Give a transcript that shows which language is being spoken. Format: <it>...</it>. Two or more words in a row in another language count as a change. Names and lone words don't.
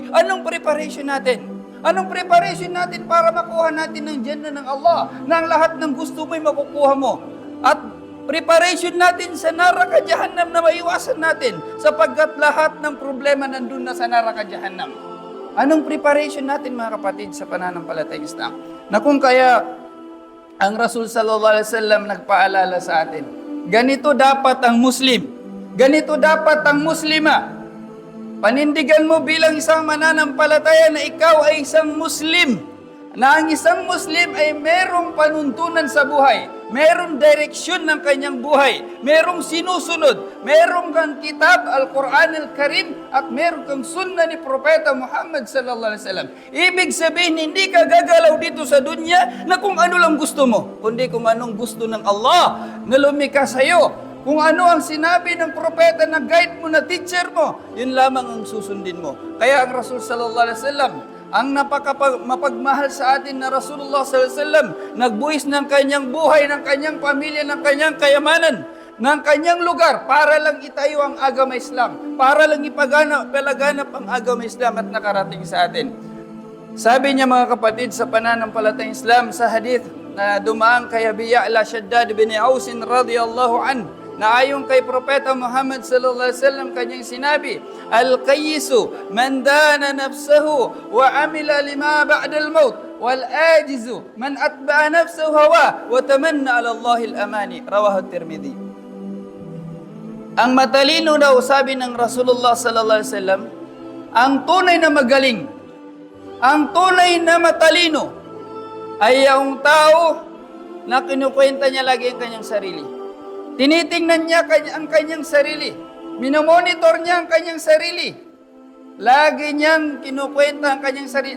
<tl>Anong preparation natin? Anong preparation natin para makuha natin ng Jannah ng Allah na ang lahat ng gusto mo'y makukuha mo? At preparation natin sa</tl> <ms>neraka jahannam</ms> <tl>na maiwasan natin sapagkat lahat ng problema nandun na sa</tl> <ms>neraka jahannam.</ms> <tl>Anong preparation natin mga kapatid sa pananampalatayang Islam? Na kung kaya ang Rasul</tl> <ar>صلى الله عليه وسلم</ar> <tl>nagpaalala sa atin, ganito dapat ang Muslim, ganito dapat ang Muslima. Panindigan mo bilang isang mananampalataya na ikaw ay isang Muslim, na ang isang Muslim ay merong panuntunan sa buhay, merong direksyon ng kanyang buhay, merong sinusunod, merong kang kitab, Al-Quran Al-Karim, at merong kang sunnah ni Propeta Muhammad</tl> <ar>صلى الله عليه وسلم.</ar> <tl>Ibig sabihin, hindi ka gagalaw dito sa dunya na kung ano lang gusto mo, kundi kung anong gusto ng Allah na lumikha sa'yo. Kung ano ang sinabi ng propeta na guide mo, na teacher mo, yun lamang ang susundin mo. Kaya ang Rasul</tl> <ar>صلى الله عليه وسلم,</ar> <tl>ang mapagmahal sa atin na Rasulullah</tl> <ar>صلى الله عليه وسلم,</ar> <tl>nagbuhis ng kanyang buhay, ng kanyang pamilya, ng kanyang kayamanan, ng kanyang lugar para lang itayo ang agama Islam, para lang palaganap ang agama Islam at nakarating sa atin. Sabi niya mga kapatid sa pananampalatayang Islam sa hadith na dumaan kay Abi Ya'la Shaddad bin Aus</tl> <ar>رضي الله عن,</ar> <tl>na ayon kay Propeta Muhammad</tl> <ar>صلى الله عليه وسلم</ar> <tl>kanyang sinabi,</tl> <ar>الكيس من دان نفسه وعمل لما بعد الموت، والعاجز من أتبع نفسه هواها وتمنى على الله الأماني، رواه الترمذي.</ar> <tl>Ang matalino daw, sabi ng Rasulullah</tl> <ar>صلى الله عليه وسلم,</ar> <tl>ang tunay na magaling, ang tunay na matalino ay yung tao na kinukwenta niya lagi ang kanyang sarili. Tinitingnan niya ang kanyang sarili. Minomonitor niya ang kanyang sarili. Lagi niyang kinukwenta ang kanyang sarili.</tl>